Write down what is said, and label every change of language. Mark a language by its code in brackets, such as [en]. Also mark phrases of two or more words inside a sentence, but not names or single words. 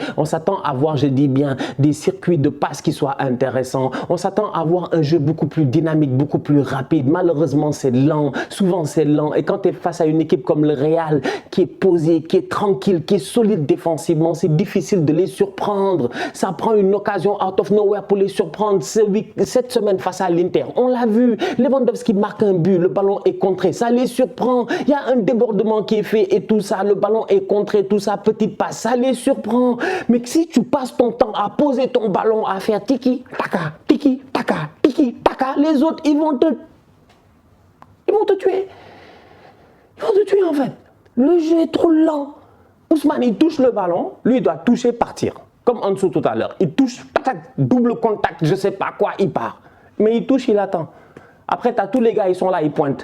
[fr] On s'attend à voir, je dis bien, des circuits de passes qui soient intéressants. On s'attend à voir un jeu beaucoup plus dynamique, beaucoup plus rapide. Malheureusement, c'est lent. Souvent, c'est lent. Et quand tu es face à une équipe comme le Real, qui est posée, qui est tranquille, qui est solide défensivement, c'est difficile de les surprendre. Ça prend une occasion [en] out of nowhere [fr] pour les surprendre. Cette semaine face à l'Inter, on l'a vu. Lewandowski marque un but, le ballon est contré. Ça les surprend. Il y a un débordement qui est fait et tout ça. Le ballon est contré, tout ça, petite passe. Ça les surprend. Mais si tu passes ton temps à poser ton ballon, à faire tiki, taka, tiki, taka, tiki, taka, les autres, ils vont te tuer. Ils vont te tuer en fait. Le jeu est trop lent. Ousmane, il touche le ballon, lui, il doit toucher, partir. Comme en dessous tout à l'heure. Il touche, patate, double contact, je sais pas quoi, il part. Mais il touche, il attend. Après, tu as tous les gars, ils sont là, ils pointent.